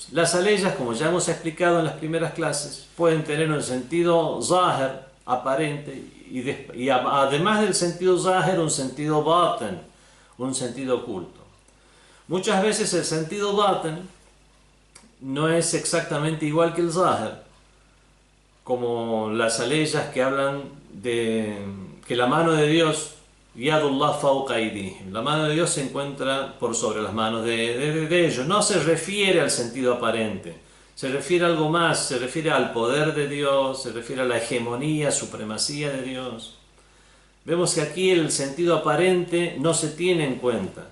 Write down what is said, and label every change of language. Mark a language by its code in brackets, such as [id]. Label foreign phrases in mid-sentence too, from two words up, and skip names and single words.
[es] Las aleyas, como ya hemos explicado en las primeras clases, pueden tener un sentido zahir, aparente, y además del sentido zahir, un sentido batn, un sentido oculto. Muchas veces el sentido batn no es exactamente igual que el zahir, como las aleyas que hablan de que la mano de Dios, [ar] يد الله فوق أيديهم, [es] la mano de Dios se encuentra por sobre las manos de ellos. No se refiere al sentido aparente, se refiere a algo más, se refiere al poder de Dios, se refiere a la hegemonía, supremacía de Dios. Vemos que aquí el sentido aparente no se tiene en cuenta.